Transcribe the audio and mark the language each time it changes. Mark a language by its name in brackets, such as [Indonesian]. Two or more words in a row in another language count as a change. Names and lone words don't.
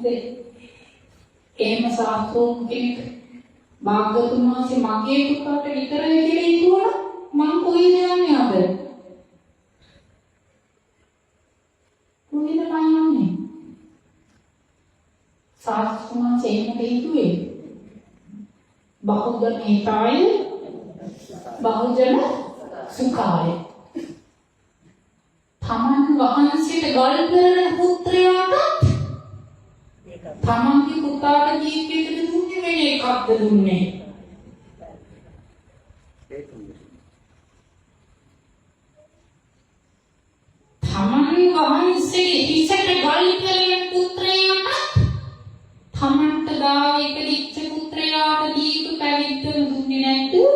[Sinhala] එහෙම සාස්ත්‍රෝන් කෙනෙක් භාග්‍යවතුන් වහන්සේ මගේ පුතාට විතරයි කියලා හිතුවා මං කොහෙද යන්නේ අද? කොහෙද යන්නේ? සාස්ත්‍රෝන් එහෙම හිතුවේ [Pali] බහුදන හිතාය බහුජන සුඛාය. [Sinhala] තමන් වහන්සේට ගල් කරන පුත්‍රයාට තමන්ගේ පුතාට ජීවිතේ දුන්නේ වෙන එකක්ද දුන්නේ? තමන් වහන්සේ හිසට ගල් කරන පුත්‍රයාට තමන්ට ගාව ඉපදිච්ච පුත්‍රයාට දීපු පැවිද්ද දුන්නේ නැද්ද?